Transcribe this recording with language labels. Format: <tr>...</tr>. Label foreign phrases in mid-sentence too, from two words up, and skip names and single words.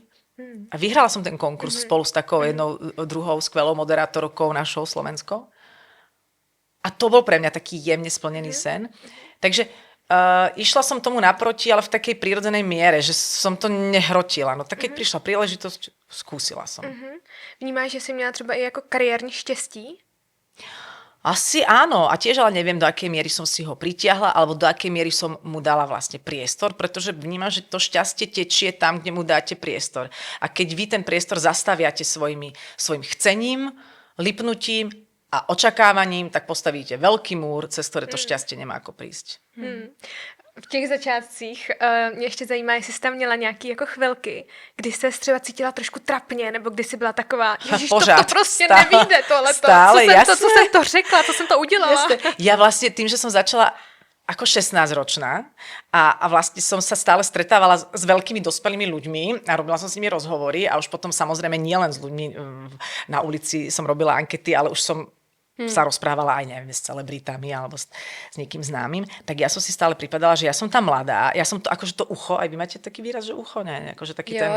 <sk>A vyhrala som ten konkurs spolu s takou jednou, druhou skvelou moderátorkou našou slovenskou. A to bol pre mňa taký jemne splnený sen. Takže išla som tomu naproti, ale v takej prírodzenej miere, že som to nehrotila. No tak keď prišla príležitosť, skúsila som.</sk> <cs>Vnímáš, že jsi měla třeba i jako kariérní štěstí?</cs> <sk>Asi áno, a tiež ale neviem, do akej miery som si ho pritiahla, alebo do akej miery som mu dala vlastne priestor, pretože vnímam, že to šťastie tečie tam, kde mu dáte priestor. A keď vy ten priestor zastaviate svojim chcením, lipnutím a očakávaním, tak postavíte veľký múr, cez ktoré to šťastie nemá ako prísť.</sk> <cs>V těch začátcích mě ještě zajímá, jestli jsi tam měla nějaký jako chvilky, kdy jsi třeba cítila trošku trapně, nebo kdy jsi byla taková, ježiš, to prostě nevíde tohleto, co jsem to řekla, co jsem to udělala.</cs> <sk>Jasne. Ja vlastne tým, že som začala ako 16-ročná a vlastne som sa stále stretávala s veľkými dospelými ľuďmi a robila som s nimi rozhovory a už potom samozrejme nielen s ľuďmi na ulici som robila ankety, ale už som sa rozprávala aj, neviem, s celebritami alebo s niekým známym, tak ja som si stále pripadala, že ja som tá mladá, ja som to, akože to ucho, aj vy máte taký výraz, že ucho, ne, akože taký ten...</sk>